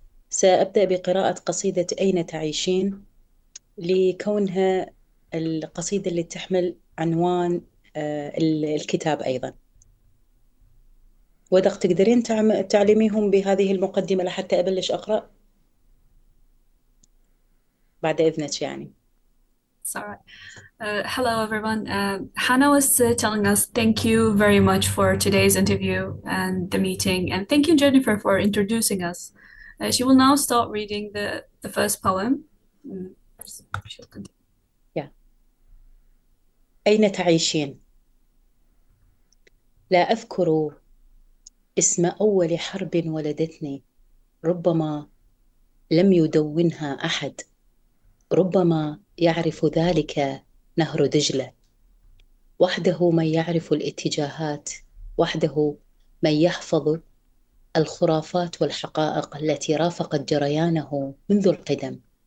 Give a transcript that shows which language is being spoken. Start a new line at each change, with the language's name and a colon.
Arabic: سأبدأ بقراءة قصيدة أين تعيشين، لكونها القصيدة اللي تحمل عنوان الكتاب أيضا. ودق، تقدرين تعلميهم بهذه المقدمة لحتى أبلش أقرأ بعد إذنك يعني.
English: Sorry. Hello, everyone. Hanaa was telling us thank you very much for today's interview and the meeting. And thank you, Jennifer, for introducing us. She will now start reading the first poem. She'll continue. Yeah.
Arabic: أين تعيشين؟ لا أذكر اسم أول حرب ولدتني، ربما لم يدونها أحد، ربما يعرف ذلك نهر دجلة، وحده من يعرف الاتجاهات، وحده من يحفظ الخرافات والحقائق التي رافقت جريانه منذ القدم.